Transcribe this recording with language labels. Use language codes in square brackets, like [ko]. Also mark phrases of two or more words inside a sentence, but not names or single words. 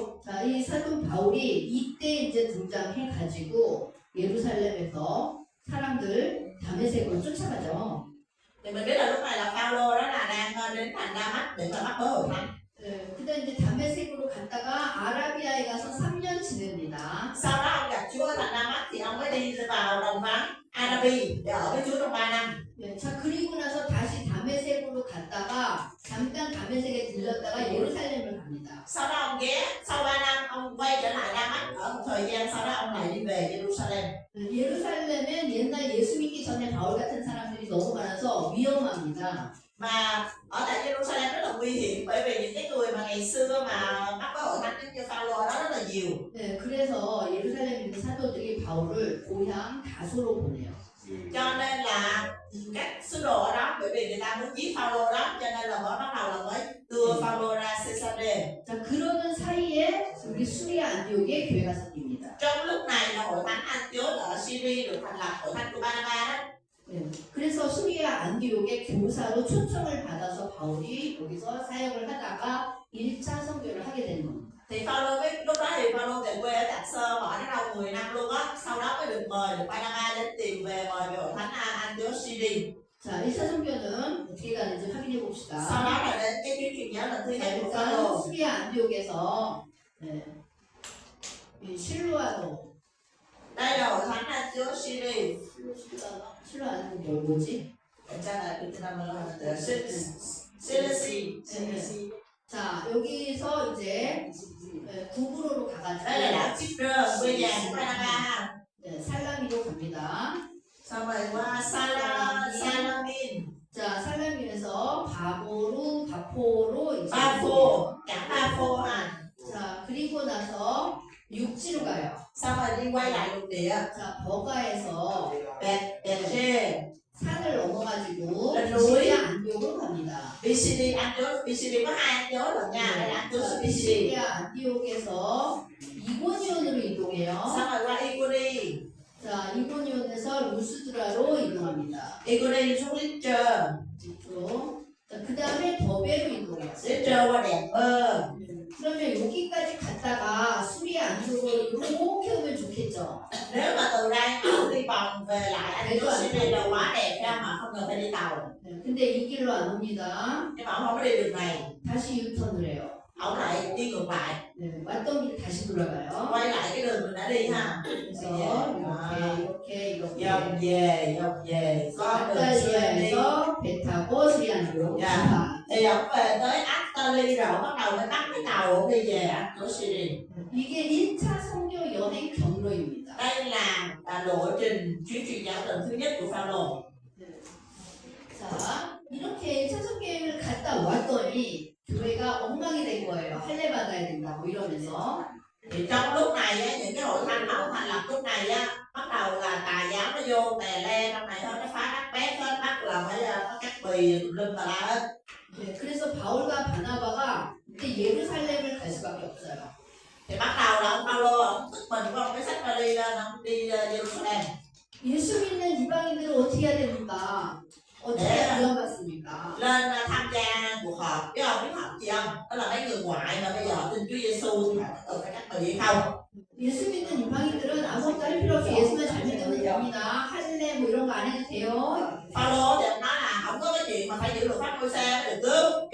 [ko] 자, 이 사도 바울이 이때 이제 등장해 가지고 예루살렘에서 사람들 다메섹으로 쫓아가죠. [vi] Thì mình biết là lúc này là Phaolô đó là đang đến thành Đa-mách để mà bắt bớ hội thánh. [ko] 그때 이제 다메섹으로 갔다가 아라비아에 가서 3년 지냅니다. [vi] Sau đó ông gặp Chúa ở thành Đa-mách thì ông mới đi vào đồng vắng Arabi để ở với Chúa trong 3 năm. [ko] 네, 자 그리고 나서 다시 다메섹으로 갔다가 잠깐 다메섹에 들렸다가 예루살렘을 갑니다. [vi] Sau đó ông ghé, sau 3 năm ông quay trở lại Đa-mách ở một thời gian, sau đó ông lại đi về Jerusalem. [ko] 예루살렘은 옛날 예수 믿기 전에 바울 같은 사람들이 너무 많아서 위험합니다. [vi] Mà ở tại Jerusalem rất là nguy hiểm bởi vì những cái người mà ngày xưa mà bắt bớ hội thánh như Phaolô đó rất là nhiều. [ko] 네, 그래서 예루살렘에 있는 사도들이 바울을 고향 다소로 보내요. [vi] Cho nên là các sứ đồ ở đó bởi vì người ta muốn giết Phaolô đó cho nên là mới bắt đầu là mới đưa Phaolô ra Caesarea. [ko] 자 그러는 사이에 우리 수리아 안디옥에 교회가 생깁니다. [vi] Trong lúc này là hội thánh Antioch ở Syria được thành lập, hội thánh của Barnabas đó. [ko] 네, 그래서 수리아 안디옥의 교사로 초청을 받아서 바울이 여기서 사역을 하다가 1차 선교를 하게 되는 겁니다. [vi] Thì Phaolô lúc đó thì Phaolô về quê ở Tạc Sơ mà ở đó đâu 10 năm luôn á, sau đó mới được mời được Barnabas đến tìm về mời về hội thánh Antioch Syria. [ko] 자, 1차 선교는 어떻게 가는지 확인해 봅시다. [vi] Sau đó là đến cái chuyến truyền giáo lần thứ hai của Phaolô. [ko] 일단 수리아 안디옥에서 네, 이 실로아로 [vi] Đây là hội thánh Antioch Syria. [ko] 실로 안디옥 뭐지? 괜찮아, 베트남 Cilici. 자, 여기서 이제 구브로로 [vi] đây là [ko] 가가지고 [vi] đảo Chipre quê nhà của Panama. [ko] 살라미로 갑니다. [vi] Xong rồi qua Salamin, [ko] 자, 살라미에서 바보로, 바포로 이제 [vi] Bafo, cảng Bafo ha. [ko] 자, 그리고 나서 육지로 가요. [vi] Xong rồi đi quay lại lục địa, [ko] 자, 버가에서 [vi] Betche, [ko] 산을 넘어가지고 [vi] lên núi. [ko] 시리아 안디옥으로 갑니다. [vi] BCD Antioch, BCD có hai Antioch lận nha, đây là Antioch BCD. [ko] 시리아 안디옥에서 이고니온으로 이동해요. [vi] Xong rồi qua Iguri, [ko] 자, 이고니온에서 루스드라로 이동합니다. [vi] Iguri xuống Lister, [ko] 이쪽으로. 자, 그 다음에 더베로 이동해요. [vi] Lister qua Denver. [ko] 그러면 여기까지 갔다가 수리아 안디옥으로 이렇게 오면 좋겠죠. [vi] Nếu mà từ đây mà ông đi vòng về lại Antioch Syria là quá đẹp ra mà không cần phải đi tàu. [ko] 네, 근데 이 길로 안 옵니다. [vi] Nhưng mà ông không có đi đường này, [ko] 다시 유턴을 해요. [vi] ông lại đi ngược lại, [ko] 네, 왔던 길 다시 돌아가요. [vi] quay lại cái đường mình đã đi ha. [ko] 그래서 이렇게 [vi] Dòng về, có đường xưa đi. [ko] 이탈리아에서 배 타고 수리안디옥 야. 출발. [vi] Thì ông về tới Italy rồi bắt đầu mới bắt cái tàu ông đi về Antioch Syria. [ko] 이게 1차 선교 여행 경로입니다. [vi] Đây là lộ trình chuyến truyền giáo lần thứ nhất của Phaolô. [ko] 자, 이렇게 1차 선교여행을 갔다 왔더니 교회가 엉망이 된 거예요. 할례 받아야 된다고 이러면서. [vi] Thì trong lúc này á, những cái hội thánh mà ông thành lập lúc này á, bắt đầu là tà giáo nó vô tè le trong này thôi, nó phá đắt bét hết, bắt là phải nó cắt bì tùm lum tà la hết. [ko] 네, 그래서 바울과 바나바가 그때 예루살렘을 갈 수밖에 없어요. [vi] Thì bắt đầu là ông Phaolô ông tức mình có một cái sách vali lên ông đi Jerusalem. [ko] 예수 믿는 이방인들은 어떻게 해야 됩니까? 어떻게 구원받습니까? [vi] Lên tham gia cuộc họp, biết ông biết họp gì không? Đó là mấy người ngoại mà bây giờ tin Chúa Giêsu thì họ có cần phải cắt bì hay không? [ko] 예수 믿는 이방인들은 아무것도 할 필요 없이 예수만 잘 믿으면 됩니다. 할례 뭐 이런 거 안 해도 돼요. [vi] Phaolô thì ông nói là không có cái chuyện mà phải giữ luật pháp Môi-se mới được cứu.